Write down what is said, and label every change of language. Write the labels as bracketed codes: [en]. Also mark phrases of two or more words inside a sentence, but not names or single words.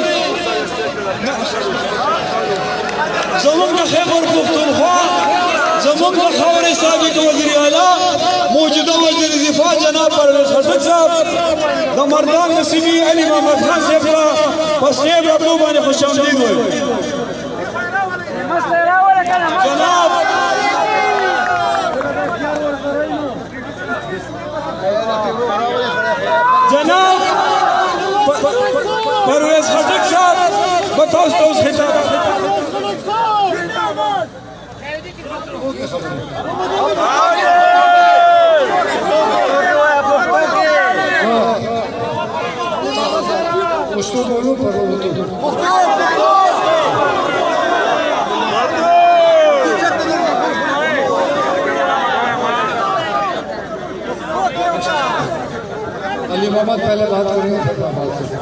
[ps] زمون د خیبر پختونخوا زمون د خاورې سابق وزیر اعلی موجوده وزیر دفاع جناب پرویز خټک صاحب د مردان نصیبی علي محمد خان صاحب ته په صاحب راتلو باندې خوش آمدید وایو [ur] جناب پرویز خټک صاحب بتاؤ تو خطاب پښتو بولو علی محمد پہلے بات کر رہے ہیں